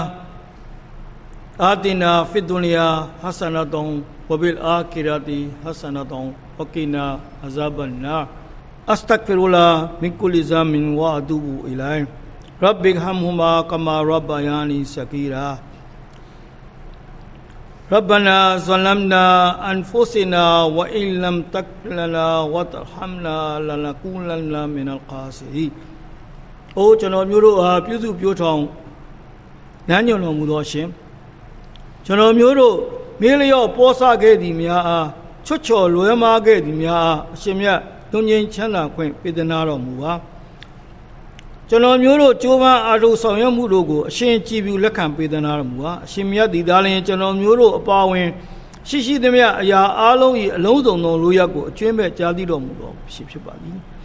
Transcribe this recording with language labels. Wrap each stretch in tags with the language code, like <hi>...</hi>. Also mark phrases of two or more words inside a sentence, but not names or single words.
<ar>آتنا في الدنيا حسنة وفي الآخرة حسنة وقنا عذاب النار أستغفر الله من كل ذنب وأتوب إليه رب ارحمهما كما ربياني صغيرا ربنا ظلمنا أنفسنا وإن لم تغفر لنا وترحمنا لنكونن من الخاسرين</ar> <my>အိုးကျွန်တော်မျိုးတို့ဟာပြုစုပြောထောင်နန်းညွန်တော်မူသောရှင်ကျွန်တော်မျိုးတို့မေးလျော့ပေါ်ဆခဲ့သည်များအားချွတ်ချော်လွဲမားခဲ့သည်များအားအရှင်မြတ်တွင်ချင်းချမ်းသာခွင့်ပေးသနာတော်မူပါကျွန်တော်မျိုးတို့ကြိုးပမ်းအားထုတ်ဆောင်ရွက်မှုတို့ကိုအရှင်ကြည်ပြုလက်ခံပေးသနာတော်မူပါအရှင်မြတ်ဒီသားလျင်ကျွန်တော်မျိုးတို့အပါဝင်ရှိရှိသမျှအရာအားလုံး၏အလုံးစုံသောလူရက်ကိုအကျွမ်းမဲ့ကြားသိတော်မူသောဖြစ်ပါသည်</my>